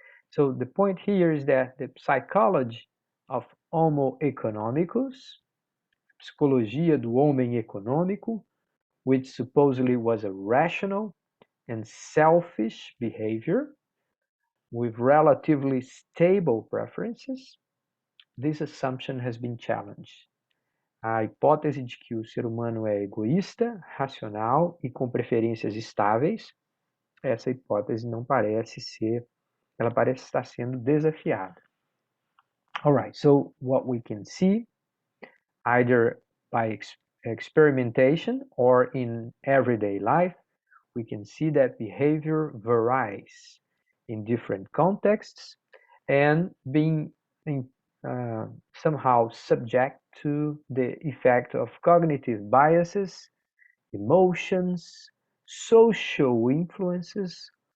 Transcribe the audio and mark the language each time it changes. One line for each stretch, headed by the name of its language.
English: So the point here is that the psychology of Homo economicus,
Portuguese: psicologia do homem econômico,
English: which supposedly was a rational and selfish behavior with relatively stable preferences, this assumption has been challenged.
Portuguese: A hipótese de que o ser humano é egoísta, racional e com preferências estáveis, essa hipótese não parece ser, ela parece estar sendo desafiada.
English: All right, so what we can see, either by experimentation or in everyday life, we can see that behavior varies in different contexts and being in, uh, somehow subject to the effect of cognitive biases, emotions, social influences.